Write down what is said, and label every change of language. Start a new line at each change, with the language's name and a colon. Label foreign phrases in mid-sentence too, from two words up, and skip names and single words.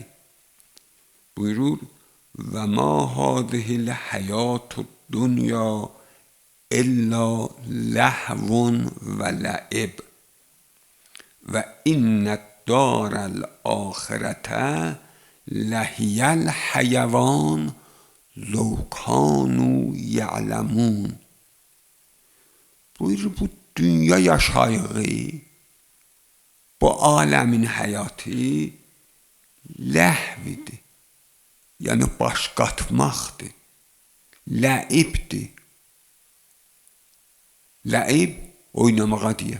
Arabic: Buyurur: وما هذه الحياة الدنيا إلا لهو ولعب وإن الدار الآخرة لهي الحيوان لو كانوا يعلمون.
Azerbaijani: Buyurur bu dünya yaşayığı, bu aləmin həyatı ləhvidir. Yəni baş qatmaqdır. Ləibdir. Ləib oynamağa deyər.